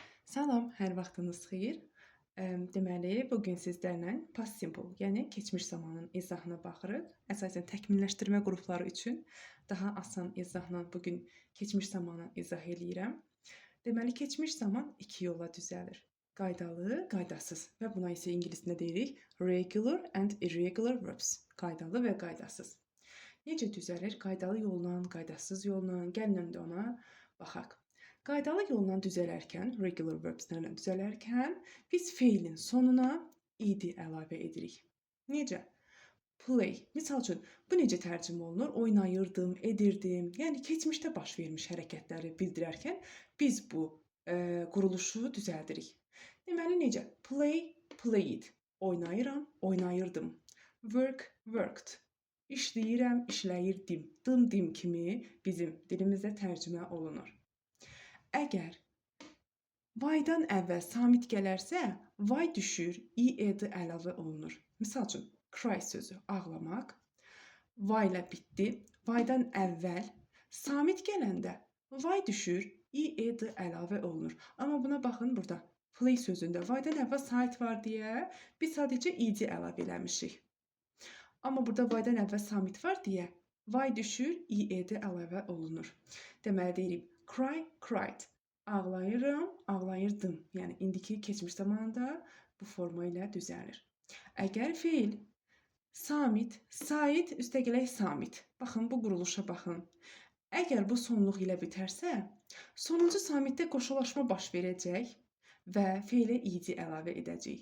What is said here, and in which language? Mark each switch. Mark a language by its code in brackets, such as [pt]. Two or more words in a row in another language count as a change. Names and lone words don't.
[az] Salam, hər vaxtınız xeyir. Deməli, bu gün sizlərlə [en] past simple, [az] yəni keçmiş zamanın izahına baxırıq. Əsasən təkmilləşdirmə qrupları üçün daha asan izahla bu gün keçmiş zamanı izah eləyirəm. Deməli, keçmiş zaman iki yolla düzəlir. Qaydalı, qaydasız və buna isə ingiliscə deyirik [en] regular and irregular verbs. [az] Qaydalı və qaydasız. Necə düzəlir? Qaydalı yolla, qaydasız yolla. Gəlin öndə ona baxaq. Qaydalı yolla düzələrkən, [en] regular verbslərlə [az] düzələrkən biz feilin sonuna ed əlavə edirik. Necə? Play. Misal üçün, bu necə tərcümə olunur? Oynayırdım, edirdim. Yəni, keçmişdə baş vermiş hərəkətləri bildirərkən biz bu quruluşu düzəldirik. Deməli, necə? [en] Play, played. [az] Oynayıram, oynayırdım. [en] Work, worked. [az] İşləyirəm, işləyirdim. Dım kimi bizim dilimizdə tərcümə olunur. Əgər vaydan əvvəl samit gələrsə, vay düşür, ed əlavə olunur. Misal üçün, cry sözü ağlamaq, vay ilə bitdi. Vaydan əvvəl samit gələndə vay düşür, ed əlavə olunur. Amma buna baxın burada, play sözündə vaydan əvvəl sait var deyə biz sadəcə ed əlavə eləmişik. Amma burada vaydan əvvəl samit var deyə vay düşür, ed əlavə olunur. Deməli deyirik, [en] cry, cried. [az] Ağlayıram, ağlayırdım. Yəni, indiki keçmiş zamanında bu forma ilə düzəlir. Əgər feil samit, sait, üstəgələk samit. Baxın, bu quruluşa baxın. Əgər bu sonluq ilə bitərsə, sonuncu samitdə qoşulaşma baş verəcək və feilə ed əlavə edəcək.